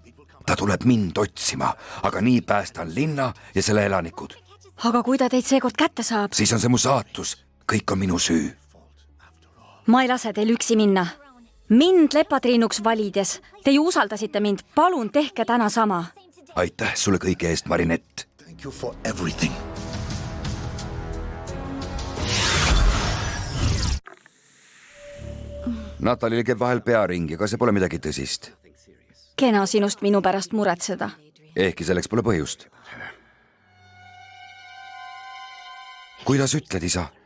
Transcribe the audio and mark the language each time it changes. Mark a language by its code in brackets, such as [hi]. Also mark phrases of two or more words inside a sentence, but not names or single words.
[et] Ta tuleb mind otsima, aga nii päästan linna ja selle elanikud. Aga kui ta teid seekord kätte saab? Siis on see mu saatus. Kõik on minu süü. Ma ei lase teil üksi minna. Mind lepatriinuks valides. Te ju usaldasite mind. Palun tehke täna sama. Aitäh sulle kõige eest, Marinett. [en] Thank you for everything. [et] Natalil käib vahel pearingi, aga see pole midagi tõsist. Kena sinust minu pärast muretseda. Ehkki selleks pole põhjust. Kuidas ütled, isa?